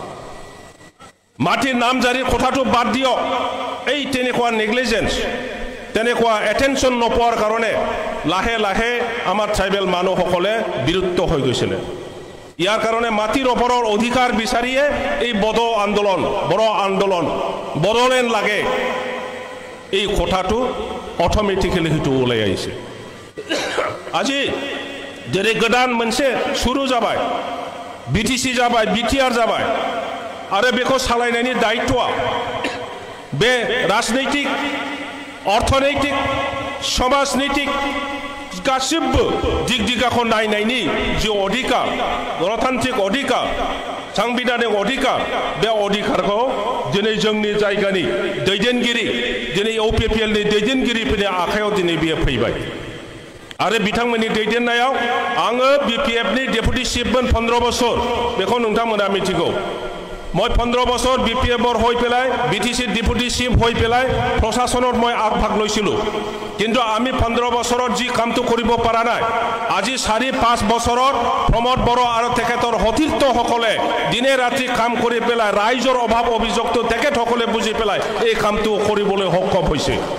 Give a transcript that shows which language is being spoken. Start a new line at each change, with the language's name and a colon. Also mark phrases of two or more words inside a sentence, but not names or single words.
Assamese: মাটিৰ নামজাৰিৰ কথাটো বাদ দিয়ক এই তেনেকুৱা নেগলিজেন্স তেনেকুৱা এটেনশন নপোৱাৰ কাৰণে লাহে লাহে আমাৰ ট্ৰাইবেল মানুহসকলে বিৰুদ্ধ হৈ গৈছিল ইয়াৰ কাৰণে মাটিৰ ওপৰৰ অধিকাৰ বিচাৰিয়ে এই বড়ো আন্দোলন বড়োলেণ্ড লাগে এই কথাটো অটোমেটিক্যালি হিটো ওলাই আহিছে আজি যেনে
Bodo: গোদান मोनसे শুরু जाबाय বিটিসি जाबाय বিটিআর जाबाय आरो बेखौ सालायनायनि दायित्वआ बे राजनैतिक अर्थनैतिक समाजनैतिक गासिबो दिग-दिगाखौ नायनायनि जे अधिकार गणतान्त्रिक अधिकार सांबिधानिक अधिकार बे अधिकारखौ दिनै जोंनि जायगानि दैदेनगिरि दिनै इउपिपिएलनि दैदेनगिरिफोरनि आखायाव दिनै बियो फैबाय आरो बिथांमोननि दैदेननायाव आङो बिपिएफनि डेपुटि चिफमोन 15 বছर बेखौ नोंथांमोना मिथिगौ
Assamese: মই 15 বছর বিপিএফৰ হৈ পেলাই বিটিসি ডেপুটি চিফ হৈ পেলাই প্ৰশাসনত মই আগভাগ লৈছিলো কিন্তু আমি 15 বছৰত যি কামটো কৰিব পৰা নাই আজি 4-5 বছৰত প্ৰমোদ বড়ো আৰু তেখেতৰ সতীৰ্থসকলে দিনে ৰাতি কাম কৰি পেলাই ৰাইজৰ অভাৱ অভিযোগটো তেখেতসকলে বুজি পেলাই এই কামটো কৰিবলৈ সক্ষম হৈছে